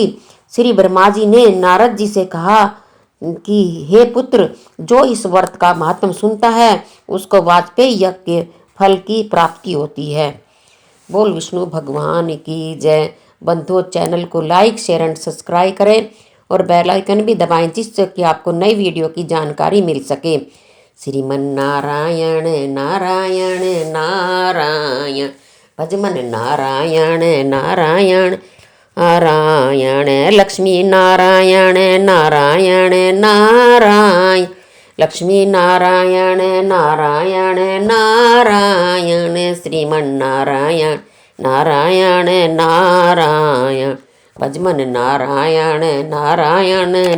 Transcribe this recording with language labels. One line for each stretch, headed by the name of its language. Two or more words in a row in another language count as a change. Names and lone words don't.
Hindi: श्री ब्रह्मा जी ने नारद जी से कहा कि हे पुत्र, जो इस व्रत का महत्व सुनता है उसको वाजपेयी यज्ञ के फल की प्राप्ति होती है। बोल विष्णु भगवान की जय। बंधुओं, चैनल को
English: like share and subscribe
Hindi: करें और
English: bell icon
Hindi: भी दबाएं, जिससे कि आपको नई वीडियो की जानकारी मिल सके। श्रीमन नारायण नारायण नारायण भजमन नारायण नारायण नारायण लक्ष्मी नारायण नारायण नारायण लक्ष्मी नारायण नारायण नारायण श्रीमन नारायण नारायण नारायण भजमन नारायण नारायण